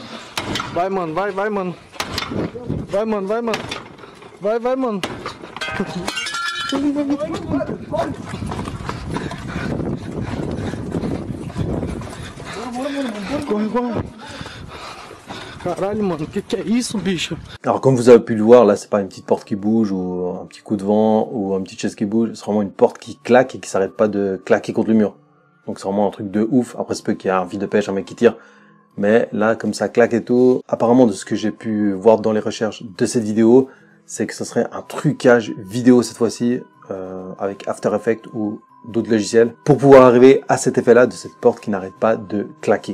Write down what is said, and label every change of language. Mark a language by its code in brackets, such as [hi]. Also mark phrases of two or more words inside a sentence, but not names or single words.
[pt] Vai, mano, vai, mano. Vai, mano, vai, mano. Vai, mano. Corre. Caralho, mano, que é isso, bicho? [fr] Alors comme vous avez pu le voir, là c'est pas une petite porte qui bouge ou un petit coup de vent ou une petite chaise qui bouge, c'est vraiment une porte qui claque et qui s'arrête pas de claquer contre le mur. Donc c'est vraiment un truc de ouf. Après c'est peu qu'il y a un fil de pêche, un mec qui tire, mais là comme ça claque et tout, apparemment de ce que j'ai pu voir dans les recherches de cette vidéo, c'est que ce serait un trucage vidéo cette fois-ci avec After Effects ou d'autres logiciels pour pouvoir arriver à cet effet-là de cette porte qui n'arrête pas de claquer.